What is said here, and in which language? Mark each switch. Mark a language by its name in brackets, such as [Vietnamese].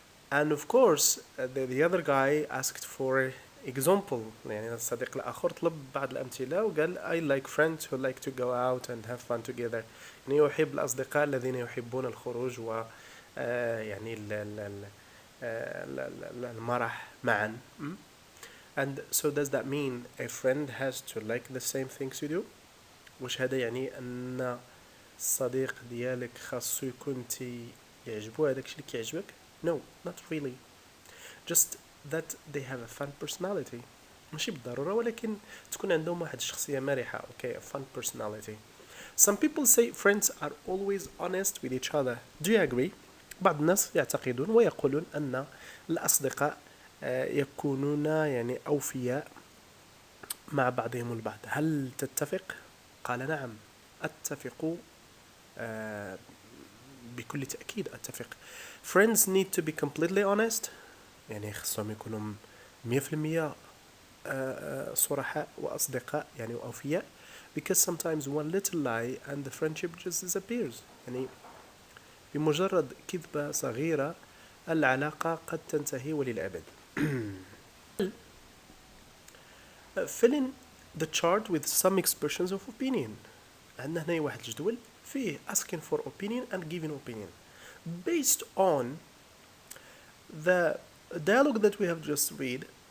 [English] And of course the other guy asked for example. [Arabic] الصديق الآخر طلب بعض الأمثلة وقال [English] I like friends who like to go out and have fun together. [Arabic] يحب الأصدقاء الذين يحبون الخروج و المرح معا. [English] And so does that mean a friend has to like the same things you do؟ [Arabic] وش هذا يعني أن الصديق ديالك خاصو يكون يعجبو هذاك الشيء اللي كيعجبك؟ [English] No, not really. Just that they have a fun personality. [Arabic] ماشي بالضرورة ولكن تكون عندهم واحد الشخصية مرحة. [English] Okay, a fun personality. Some people say friends are always honest with each other. Do you agree? [Arabic] بعض الناس يعتقدون ويقولون أن الأصدقاء يكونون أوفياء مع بعضهم البعض. هل تتفق؟ قال نعم، أتفق بكل تأكيد أتفق. [English] Friends need to be completely honest. [Arabic] خصهم يكونوا 100% صرحاء وأصدقاء وأوفياء. [English] Because sometimes one little lie and the friendship just disappears. [Arabic] بمجرد كذبة صغيرة العلاقة قد تنتهي وللأبد. [English] Fill in the chart with some expressions of opinion. [Arabic] عندنا هنا واحد الجدول فيه asking for opinion and giving opinion. [English] Based on the dialogue that we have just read,